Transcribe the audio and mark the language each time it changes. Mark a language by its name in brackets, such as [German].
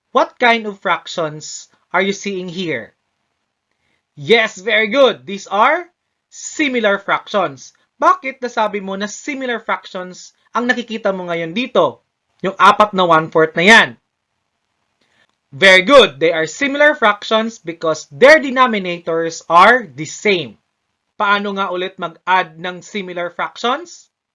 [English] What kind of fractions are you seeing here? Yes, very good. These are similar fractions. [Filipino] Bakit nasabi mo na similar fractions ang nakikita mo ngayon dito? Yung 4 na 1/4 na yan. [English] Very good. They are similar fractions because their denominators are the same. [Filipino] Paano nga ulit mag-add ng similar fractions?